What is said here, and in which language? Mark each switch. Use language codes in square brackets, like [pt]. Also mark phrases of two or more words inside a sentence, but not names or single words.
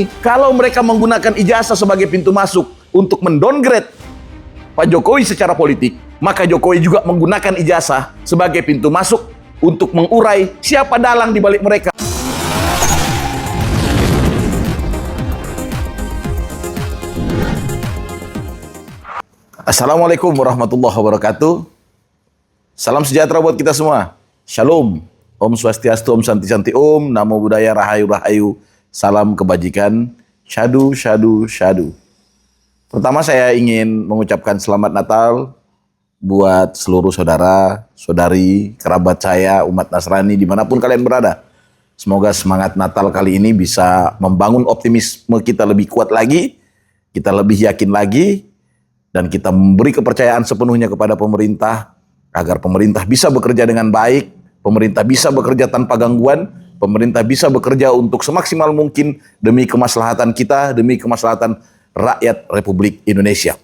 [id] Kalau mereka menggunakan ijazah sebagai pintu masuk untuk mendowngrade Pak Jokowi secara politik, maka Jokowi juga menggunakan ijazah sebagai pintu masuk untuk mengurai siapa dalang di balik mereka. [ar] السلام عليكم ورحمة الله وبركاته. [id] Salam sejahtera buat kita semua. Shalom. [sa] Om Swastiastu, Om Santi Santi Om. [pi] Namo Buddhaya, [jv] Rahayu Rahayu. [id] Salam kebajikan. [pi] Syadu, syadu, syadu. [id] Pertama saya ingin mengucapkan selamat Natal buat seluruh saudara, saudari, kerabat saya, umat Nasrani dimanapun kalian berada. Semoga semangat Natal kali ini bisa membangun optimisme kita lebih kuat lagi, kita lebih yakin lagi, dan kita memberi kepercayaan sepenuhnya kepada pemerintah agar pemerintah bisa bekerja dengan baik, pemerintah bisa bekerja tanpa gangguan, pemerintah bisa bekerja untuk semaksimal mungkin demi kemaslahatan kita, demi kemaslahatan rakyat Republik Indonesia.